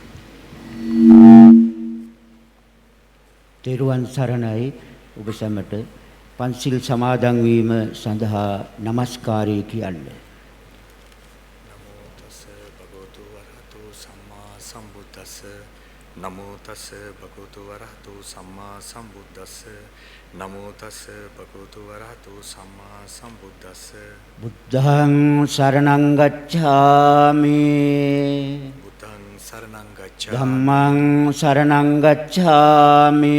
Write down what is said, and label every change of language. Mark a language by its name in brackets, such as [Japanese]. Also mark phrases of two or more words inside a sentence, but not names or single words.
[Sinhala] තෙරුවන් සරණයි ඔබ සැමට පන්සිල් සමාදන් වීම සඳහා নমස්කාරය කියන්නේ. [Pali] නමෝ තස් භගවතු වරහතු සම්මා සම්බුද්දස්ස නමෝ තස් භගවතු වරහතු සම්මා සම්බුද්දස්ස බුද්ධං සරණං ගච්ඡාමි බුද්ධං සරණං ගච්ඡාමි ධම්මං සරණං ගච්ඡාමි